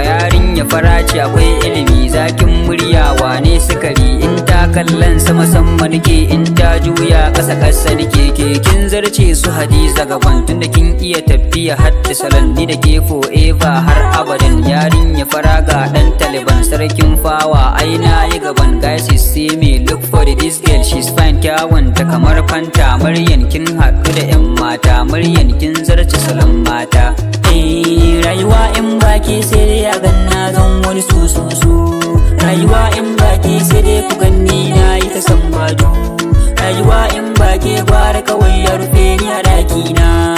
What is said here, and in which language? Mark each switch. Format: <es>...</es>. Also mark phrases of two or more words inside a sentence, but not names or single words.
<ha>Yarinya fara ce akwai ilimi, zakin murya wane sukari. In ta kallon sama sama nake, in ta juya ƙasa ƙasa nake. Ke kin zarce su Hadiza Gabon, tunda kin iya tafiya har da salon. Ni da ke forever har abadan. Yarinya fara ga ɗan Taliban, sarkin fawa, ai na yi gaban.</ha> <en>Guys, you see me, look for the Girl, she's fine,</en> <ha>kyawunta kamar Fanta. Maryan, kin haɗu da ƴan mata. Maryan, kin zarce salon mata. Eh, rayuwa in ba ke sai dai a gan na zan wani su, su, su. Rayuwa in ba ke sai dai ku ganni na yi ta sambadu. Rayuwa in ba ke gwara kawai ya rufe ni a ɗakina.</ha>